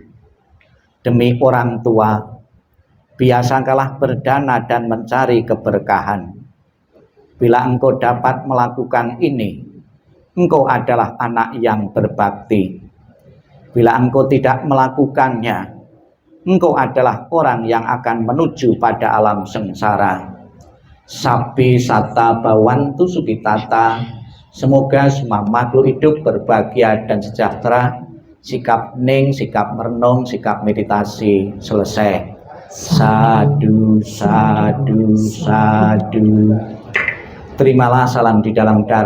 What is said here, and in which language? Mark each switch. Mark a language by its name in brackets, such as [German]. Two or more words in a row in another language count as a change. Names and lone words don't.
[Indonesian] Demi orang tua, biasakanlah berdana dan mencari keberkahan. Bila engkau dapat melakukan ini, engkau adalah anak yang berbakti. Bila engkau tidak melakukannya, engkau adalah orang yang akan menuju pada alam sengsara. [Pali] Sabbi satta bhavantu sukhitata. [Indonesian] Semoga semua makhluk hidup berbahagia dan sejahtera. Sikap hening, sikap merenung, sikap meditasi selesai. [Pali] Sadu, sadu, sadu. [Indonesian] Terimalah salam di dalam Dharma.